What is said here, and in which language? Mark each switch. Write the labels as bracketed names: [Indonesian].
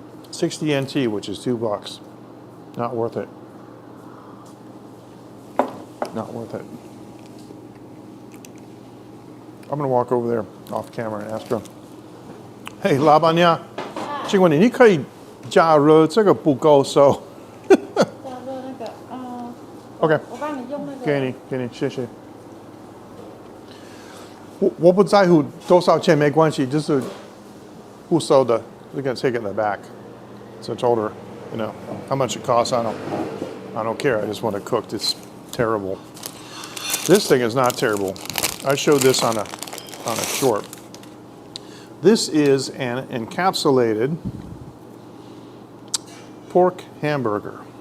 [English] $60 NT, which is $2. Not worth it. Not worth it. I'm gonna walk over there off camera and ask her. [Chinese] Hey， 老板娘，请问你可以加热这个不够熟？加热那个 [English] OK， [Chinese] 我帮你用那个。给你，谢谢。我不在乎多少钱没关系，就是不熟的 ， [English] we're gonna take it in the back. So I told her, you know, how much it costs. I don't care. I just want it cooked. It's terrible. This thing is not terrible. I showed this on a short. This is an encapsulated pork hamburger.